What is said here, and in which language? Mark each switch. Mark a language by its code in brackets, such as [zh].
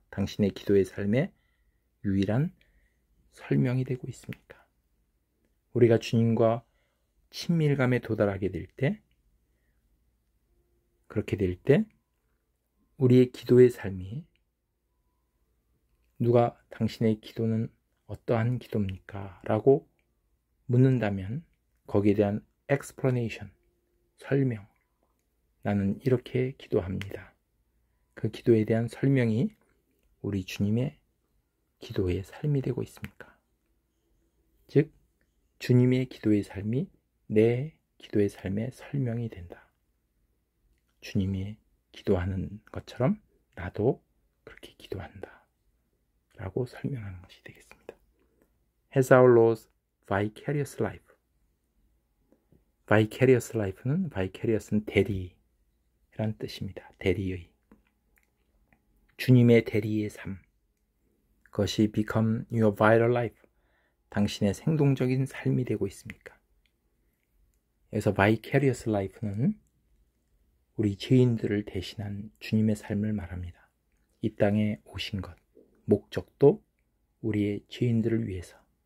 [ko] 당신의 기도의 삶의 유일한 설명이 되고 있습니까? 우리가 주님과 친밀감에 도달하게 될 때, 그렇게 될 때 우리의 기도의 삶이 누가 당신의 기도는 어떠한 기도입니까? 라고 묻는다면 거기에 대한 explanation, 설명, 나는 이렇게 기도합니다. 그 기도에 대한 설명이 우리 주님의 기도의 삶이 되고 있습니까? 즉 주님의 기도의 삶이 내 기도의 삶의 설명이 된다. 주님이 기도하는 것처럼 나도 그렇게 기도한다 라고 설명하는 것이 되겠습니다. [en] Has our Lord's vicarious life. [ko] vicarious life는 vicarious는 대리라는 뜻입니다. 대리의. 주님의 대리의 삶. 그것이 [en] become your vital life. [ko] 당신의 생동적인 삶이 되고 있습니까? 여기서 vicarious life는 우리 죄인들을 대신한 주님의 삶을 말합니다. 이 땅에 오신 것, 목적도 우리의 죄인들을 위해서.